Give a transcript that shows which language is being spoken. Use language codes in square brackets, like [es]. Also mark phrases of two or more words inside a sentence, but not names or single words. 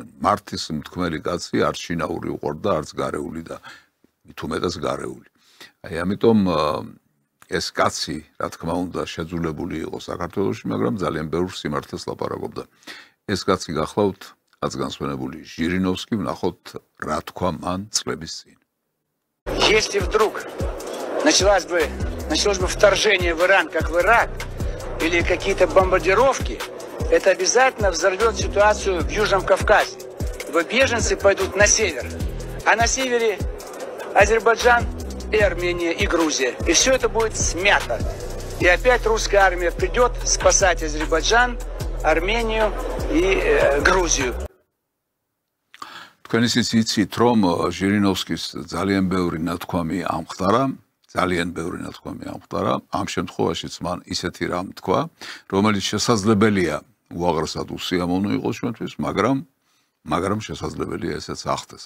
[ka] მართის მთქმელი კაცი არც შინაური უყვარდა, არც გარეული და მით უმეტეს გარეული. აი ამიტომ ეს კაცი, რა თქმა უნდა, შეძულებული იყო საქართველოში, მაგრამ ძალიან ბევრ სიმართლეს ლაპარაკობდა. ეს კაცი გახლავთ აცგანსვენებული ჟირინოვსკი, ვნახოთ რა თქვა მან წლების წინ. [ru] Если вдруг началось бы вторжение в Иран, как в Ирак, или какие-то бомбардировки, это обязательно взорвет ситуацию в Южном Кавказе. Его беженцы пойдут на север, а на севере Азербайджан и Армения и Грузия. И все это будет смято. И опять русская армия придет спасать Азербайджан, Армению и Грузию. [ka] თქვენ ისიც იცით, რომ ჟირინოვსკის ძალიან ბევრი ნათქვამი ამხდარა, ამ შემთხვევაშიც მან ისეთი რამ თქვა, რომელიც შესაძლებელია უაღრესად უსიამოვნო იყოს ჩვენთვის, მაგრამ შესაძლებელია ესეც ახდეს.